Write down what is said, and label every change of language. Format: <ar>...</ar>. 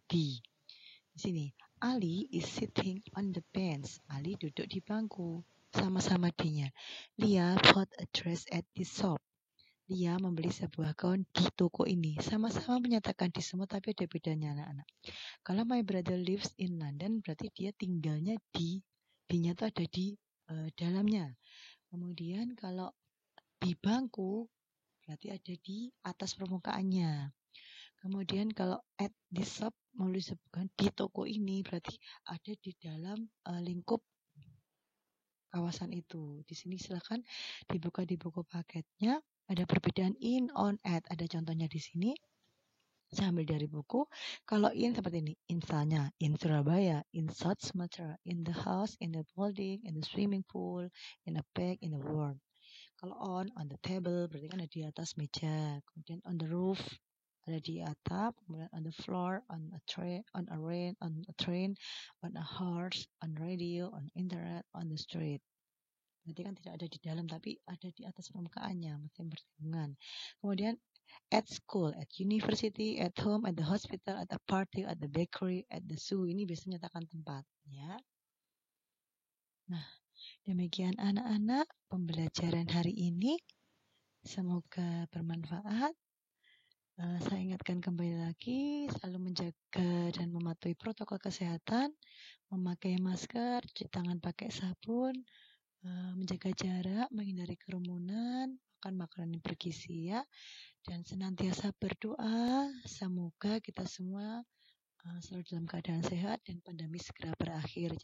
<id>Di sini,</id> <en>Ali is sitting on the bench.</en> <id>Ali duduk di bangku. Sama-sama D-nya.</id> <en>Lia bought a dress at the shop.</en> <id>Lia membeli sebuah gaun di toko ini. Sama-sama menyatakan di semua, tapi ada bedanya anak-anak. Kalau</id> <en>my brother lives in London,</en> <id>berarti dia tinggalnya di, D-nya itu ada di dalamnya. Kemudian kalau di bangku, berarti ada di atas permukaannya. Kemudian kalau</id> <en>at the shop,</en> <id>mau disebutkan di toko ini, berarti ada di dalam lingkup kawasan itu. Di sini silakan dibuka di buku paketnya. Ada perbedaan in, on, at. Ada contohnya di sini. Saya ambil dari buku. Kalau</id> <en>in</en> <id>seperti ini, misalnya</id> <en>in Surabaya, in South Sumatera, in the house, in the building, in the swimming pool, in a bag, in the world.</en> <id>Kalau</id> <en>on the table,</en> <id>berarti kan ada di atas meja. Kemudian</id> <en>on the roof,</en> <id>ada di atap.</id> <en>Kemudian on the floor, on a train, on a train, on a horse, on radio, on internet, on the street.</en> <id>Berarti kan tidak ada di dalam, tapi ada di atas permukaannya, masih bersinggungan.</id> <en>Kemudian at school, at university, at home, at the hospital, at a party, at the bakery, at the zoo.</en> <id>Ini biasanya menyatakan tempat, ya. Nah, demikian anak-anak pembelajaran hari ini. Semoga bermanfaat. Saya ingatkan kembali lagi, selalu menjaga dan mematuhi protokol kesehatan, memakai masker, cuci tangan pakai sabun, menjaga jarak, menghindari kerumunan, makan makanan yang bergizi ya, dan senantiasa berdoa semoga kita semua selalu dalam keadaan sehat dan pandemi segera berakhir.</id>